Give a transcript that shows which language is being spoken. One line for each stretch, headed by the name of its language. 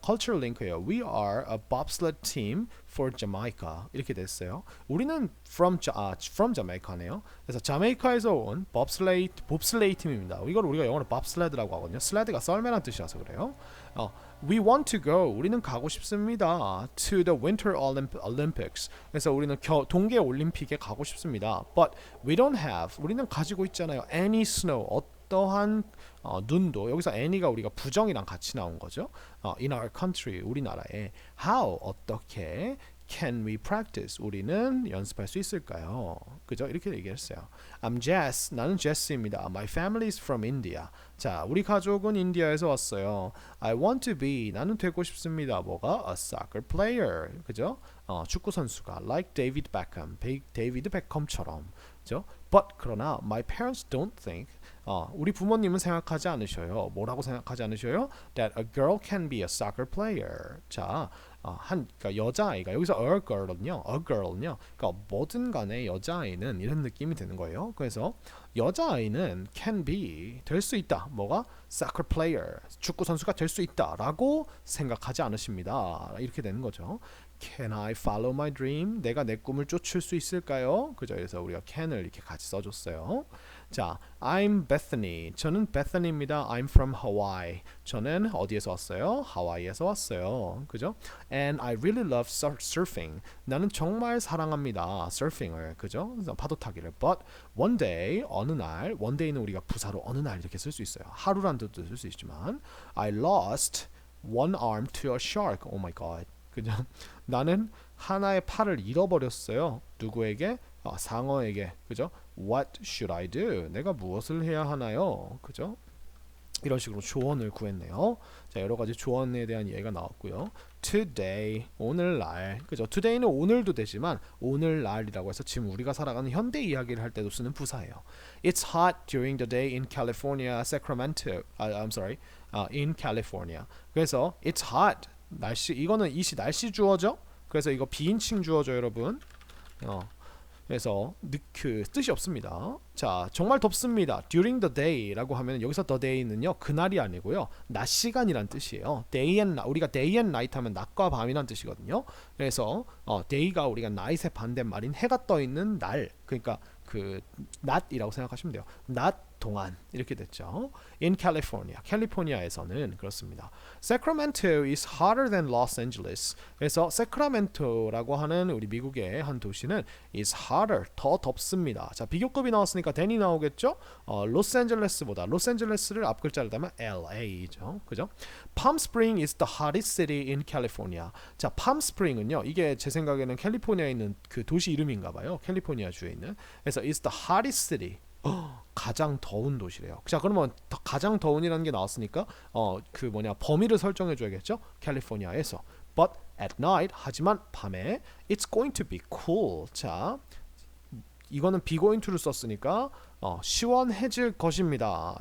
Korean: Cultural link예요.
English: We are a bobsled team for Jamaica.
Korean: 이렇게 됐어요. 우리는 from Jamaica네요. 그래서 자메이카에서 온 봅슬레이 팀입니다. 이걸 우리가 영어로 bobsled라고 하거든요. 슬레드가 썰매란 뜻이라서 그래요.
English: We want to go.
Korean: 우리는 가고 싶습니다.
English: To the Winter Olympics.
Korean: 그래서 우리는 동계 올림픽에 가고 싶습니다.
English: But we don't have.
Korean: 우리는 가지고 있잖아요.
English: Any snow.
Korean: 어떠한 눈도. 여기서 any가 우리가 부정이랑 같이 나온 거죠.
English: In our country.
Korean: 우리나라에.
English: How. 어떻게. Can we practice?
Korean: 우리는 연습할 수 있을까요? 그죠? 이렇게 얘기했어요.
English: I'm Jess.
Korean: 나는 Jess입니다.
English: My family is from India.
Korean: 자, 우리 가족은 인디아에서 왔어요.
English: I want to be.
Korean: 나는 되고 싶습니다. 뭐가?
English: A soccer player. 그죠?
Korean: 축구 선수가
English: like David Beckham.
Korean: 데이비드 베컴처럼. 그죠?
English: But
Korean: 그러나
English: my parents don't think
Korean: 우리 부모님은 생각하지 않으셔요. 뭐라고 생각하지 않으셔요?
English: That a girl can be a soccer player.
Korean: 자, 그러니까 여자아이가 여기서 a girl은요, a girl은요, 그러니까 뭐든 간에 여자아이는 이런 느낌이 드는 거예요. 그래서 여자아이는 can be 될 수 있다. 뭐가? soccer player, 축구 선수가 될 수 있다라고 생각하지 않으십니다. 이렇게 되는 거죠.
English: Can I follow my dream?
Korean: 내가 내 꿈을 쫓을 수 있을까요? 그죠? 그래서 우리가 can을 이렇게 같이 써줬어요.
English: 자, I'm Bethany. 저는 Bethany입니다. I'm from Hawaii.
Korean: 저는 어디에서 왔어요? 하와이에서 왔어요. 그죠?
English: And I really love surfing.
Korean: 나는 정말 사랑합니다. surfing을. 그죠? 파도 타기를.
English: But one day,
Korean: 어느 날, one day는 우리가 부사로 어느 날 이렇게 쓸 수 있어요. 하루란 뜻도 쓸 수 있지만
English: I lost one arm to a shark. Oh my god. 그죠?
Korean: 나는 하나의 팔을 잃어버렸어요. 누구에게? 상어에게. 그죠? What should I do? 내가 무엇을 해야 하나요? 그죠? 이런 식으로 조언을 구했네요. 자, 여러 가지 조언에 대한 이해가 나왔고요. Today, 오늘날. 그죠? Today는 오늘도 되지만 오늘날이라고 해서 지금 우리가 살아가는 현대 이야기를 할 때도 쓰는 부사예요.
English: It's hot during the day in California, Sacramento. I'm sorry. In California.
Korean: 그래서
English: it's hot.
Korean: 날씨, 이거는 이시 날씨 주어죠. 그래서 이거 비인칭 주어죠, 여러분. 그래서 그 뜻이 없습니다. 자, 정말 덥습니다. During the day라고 하면 여기서 the day는요 그날이 아니고요 낮 시간이란 뜻이에요. Day and 우리가 day and night 하면 낮과 밤이란 뜻이거든요. 그래서 day가 우리가 night의 반대말인 해가 떠 있는 날, 그러니까 그 낮이라고 생각하시면 돼요. 낮 동안 이렇게 됐죠. In California, 캘리포니아에서는 그렇습니다.
English: Sacramento is hotter than Los Angeles.
Korean: 그래서 세크라멘토라고 하는 우리 미국의 한 도시는 is hotter, 더 덥습니다. 자, 비교급이 나왔으니까 than이 나오겠죠. 로스앤젤레스보다, 로스앤젤레스를 앞 글자를 달면 LA죠. 그죠?
English: Palm Springs is the hottest city in California.
Korean: 자, Palm Spring은요, 이게 제 생각에는 캘리포니아에 있는 그 도시 이름인가 봐요. 캘리포니아 주에 있는.
English: 그래서 is the hottest city.
Korean: 가장 더운 도시래요. 자, 그러면 가장 더운이라는 게 나왔으니까 그 뭐냐 범위를 설정해 줘야겠죠. 캘리포니아에서.
English: But at night,
Korean: 하지만 밤에
English: it's going to be cool.
Korean: 자, 이거는 be going to를 썼으니까 시원해질 것입니다.